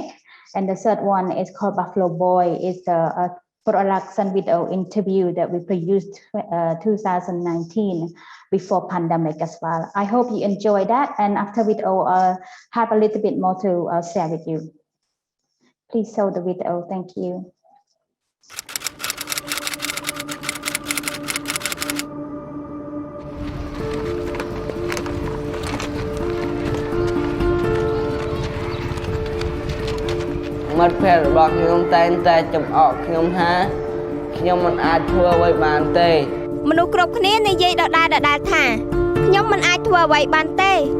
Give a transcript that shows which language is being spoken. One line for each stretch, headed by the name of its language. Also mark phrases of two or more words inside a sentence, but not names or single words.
English: And the third one is called Buffalo Boy. It's a production video interview that we produced 2019 before pandemic as well. I hope you enjoy that. And after video, I'll have a little bit more to share with you. Please show the video. Thank you. Mất phép
Khmer: របស់ខ្ញុំតែងតែចំអកខ្ញុំថាខ្ញុំមិនអាចធ្វើអ្វីបានទេមនុស្សគ្រប់គ្នានិយាយដដែលថាខ្ញុំមិនអាចធ្វើអ្វីបានទេ